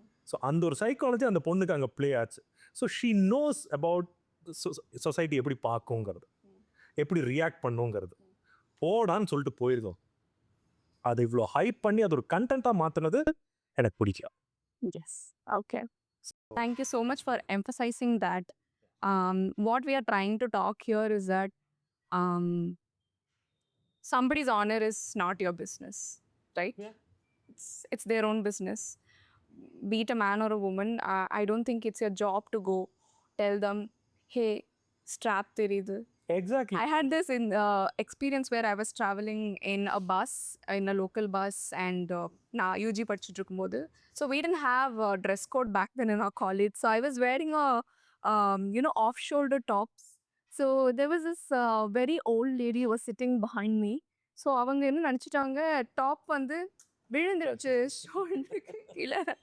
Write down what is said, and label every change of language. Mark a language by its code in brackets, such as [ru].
[ta] So அந்த ஒரு psychology அந்த பொண்ணுக்கு அங்கே ப்ளே ஆச்சு. So [en] she knows about society [ta] எப்படி பார்க்குங்கிறது, எப்படி ரியாக்ட் பண்ணுங்கிறது. போடான்னு சொல்லிட்டு போயிருக்கோம். அதை இவ்வளோ ஹைப் பண்ணி அது ஒரு கண்டென்ட்டாக மாற்றினது எனக்கு பிடிக்கும். [en] Yes. Okay. Thank you so much for emphasizing that. What we are trying to talk here is that somebody's honor is not your business, right? Yeah. it's their own business. Be it a man or a woman, I don't think it's your job to go tell them, hey, strap [ta] தெரியுது. [en] Exactly. I had this in experience where I was traveling in a bus, in a local bus, and [ta] நான் UG படிச்சுட்டு இருக்கும்போது, [en] so we didn't have a dress code back then in our college. So I was wearing a off-shoulder tops. So there was this very old lady who was sitting behind me. [ta] So அவங்க என்ன நினச்சிட்டாங்க, top வந்து விழுந்துருச்சு ஷோல்டருக்கு கீழே.